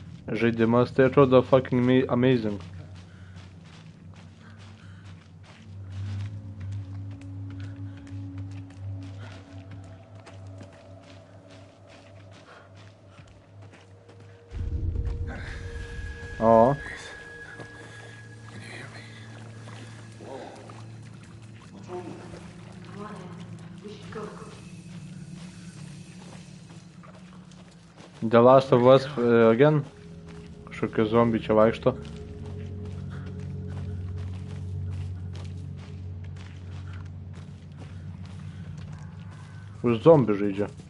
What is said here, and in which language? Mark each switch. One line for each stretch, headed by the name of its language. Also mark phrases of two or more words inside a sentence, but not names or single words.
Lithuanian: žaidimas, tai atrodo
English: fucking amazing.
Lithuanian: O.
English: The Last of Us again.
Lithuanian: Kažkokie zombiai čia vaikšto. Už zombių žaidžia.